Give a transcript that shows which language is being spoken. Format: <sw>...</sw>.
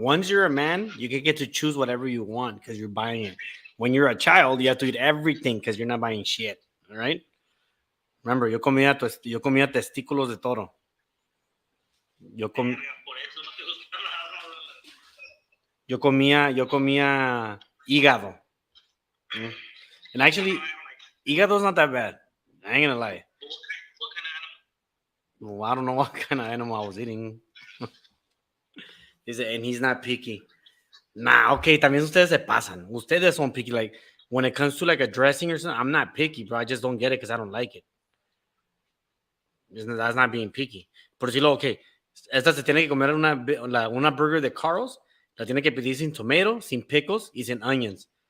<en>Once you're a man, you can get to choose whatever you want because you're buying it. When you're a child, you have to eat everything because you're not buying shit. All right. Remember,</en> <es>yo comía testículos de toro. Yo, com, Por eso no te gusta nada, Rollins. yo comía hígado. Mm.</es> <en>And actually, I don't like hígado's not that bad. I ain't gonna lie. what kind of animal? Well, I don't know what kind of animal I was eating. And he's not picky.</en> <es>Nah, okay, también ustedes se pasan. Ustedes son</es> <en>picky. Like, when it comes to like a dressing or something, I'm not picky, bro. I just don't get it because I don't like it. That's not being picky.</en> <es>Por decirlo, okay, esta se tiene que comer una burger de Carl's. La tiene que pedir sin</es> <en>tomato,</en> <es>sin</es> <en>pickles</en> <es>y sin</es> <en>onions.</en>